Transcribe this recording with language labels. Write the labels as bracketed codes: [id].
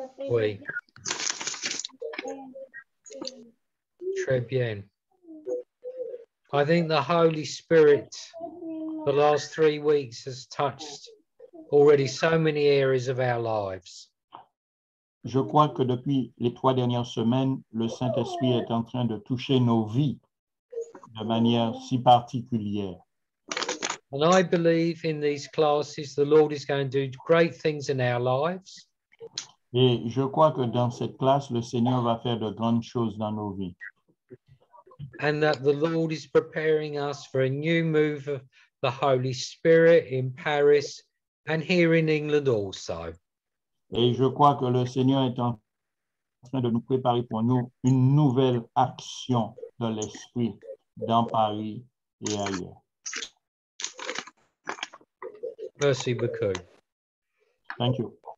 [fr] Oui. Très bien. [en] I think the Holy Spirit, the last 3 weeks, has touched already so many areas of our lives. [fr] Je crois que depuis les 3 dernières semaines, le Saint-Esprit est en train de toucher nos vies de manière si particulière. [en] And I believe in these classes, the Lord is going to do great things in our lives. [fr] Et je crois que dans cette classe, le Seigneur va faire de grandes choses dans nos vies. [en] And that the Lord is preparing us for a new move of the Holy Spirit in Paris and here in England also. [fr] Et je crois que le Seigneur est en train de nous préparer pour nous une nouvelle action de l'Esprit dans Paris et ailleurs. Merci beaucoup. [en] Thank you.